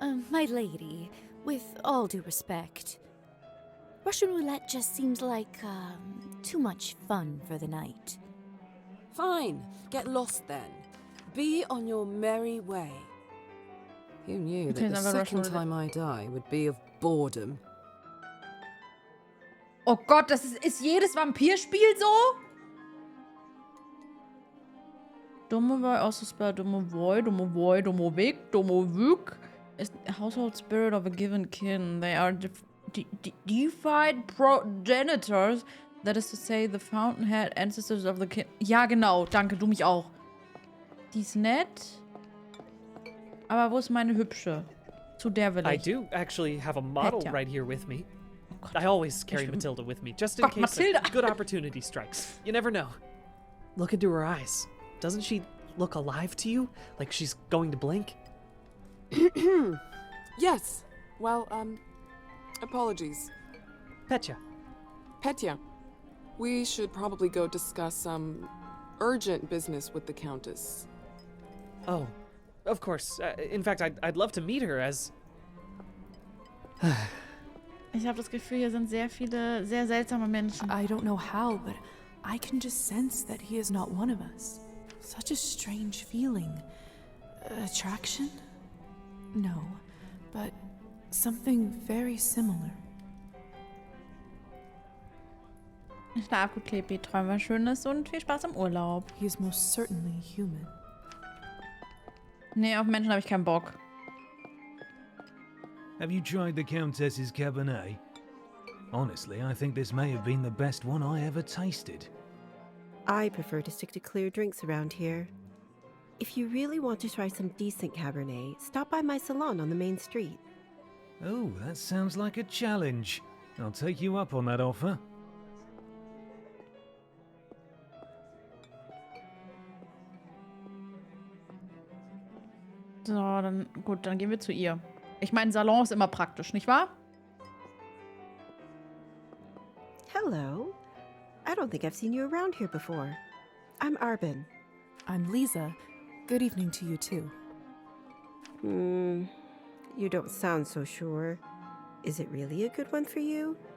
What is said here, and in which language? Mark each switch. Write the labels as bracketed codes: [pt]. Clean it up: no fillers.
[en] My lady, with all due respect, Russian roulette just seems like, too much fun for the night. Fine. Get lost then. Be on your merry way. Who knew that the second time I die would be of boredom? [de] Oh Gott, das ist jedes Vampirspiel so? [en] Dumme Wei, also spell dumme Weg, dumme Wück is the household spirit of a given kin. They are deified progenitors, that is to say, the fountainhead ancestors of the kin. [de] Ja, genau, danke, du mich auch. Die ist nett. Aber wo ist meine Hübsche? Zu der will ich. [en] I do actually have a model right here with me. I always carry Matilda with me, just in case a good opportunity strikes. You never know. Look into her eyes. Doesn't she look alive to you? Like she's going to blink? Yes. Well, apologies. Petya. Petya. We should probably go discuss some urgent business with the Countess. Oh, of course. In fact, I'd love to meet her as... [de] Ich habe das Gefühl, hier sind sehr viele, sehr seltsame Menschen. [en] I don't know how, but I can just sense that he is not one of us. Such a strange feeling. Attraction? No, but something very similar. [de] Schlaf gut, Klepi, träum was Schönes und viel Spaß im Urlaub. [en] He is most certainly human. [de] Nee, auf Menschen habe ich keinen Bock. [en] Have you tried the Countess's Cabernet? Honestly, I think this may have been the best one I ever tasted. I prefer to stick to clear drinks around here. If you really want to try some decent Cabernet, stop by my salon on the main street. Oh, that sounds like a challenge. I'll take you up on that offer. [de] So, dann gut, dann gehen wir zu ihr. Ich meine, Salon ist immer praktisch, nicht wahr? [en] Hello. I don't think I've seen you around here before. I'm Arbin. I'm Lisa. Good evening to you too. You don't sound so sure. Is it really a good one for you?